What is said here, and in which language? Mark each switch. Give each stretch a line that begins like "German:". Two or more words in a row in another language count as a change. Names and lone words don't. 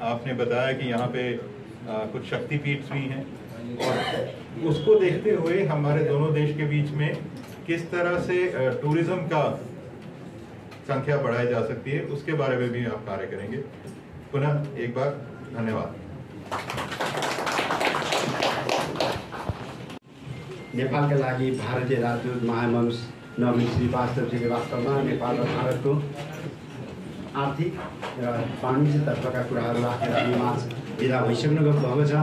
Hindi: आपने बताया कि यहाँ पे कुछ शक्तिपीठ भी हैं, और उसको देखते हुए हमारे दोनों देश के बीच में किस तरह से टूरिज्म का संख्या बढ़ाई जा सकती है, उसके बारे में भी आप कार्य करेंगे। पुनः एक बार धन्यवाद।
Nepali: नेपालका लागि भारतीय राजदूत महामंत्री नवीन श्रीवास्तवजीले वास्तवमा नेपाल र भारतको आर्थिक र वाणिज्यतर्फका कुराहरू राखेर हामीमाझ विदा भइसक्नु भएको छ।